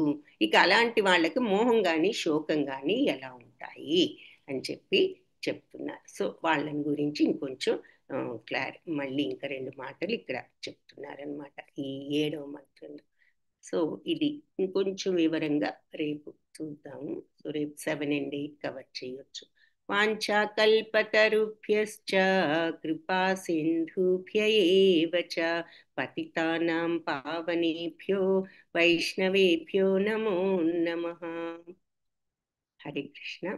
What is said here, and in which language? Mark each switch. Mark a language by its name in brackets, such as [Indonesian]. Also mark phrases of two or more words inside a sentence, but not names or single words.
[Telugu] ఇక అలాంటి వాళ్ళకి మోహం గాని శోకం గాని ఎలా ఉంటాయి అని చెప్పి చెప్తున్నారు. సో వాళ్ళని గురించి ఇంకొంచెం మళ్ళీ ఇంకా 2 మాటలు ఇక్కడ చెప్తున్నారనమాట ఈ 7వ మంత్రంలో. సో ఇది ఇంకొంచెం వివరంగా రేపు చూద్దాము. సో రేపు 7 and 8 కవర్ చేయొచ్చు. [Sanskrit] వాంఛాకల్పతరుభ్యశ్చ కృపా సింధుభ్య ఏవ చ పతితానాం పావనేభ్యో వైష్ణవేభ్యో నమో నమః. హరే కృష్ణ.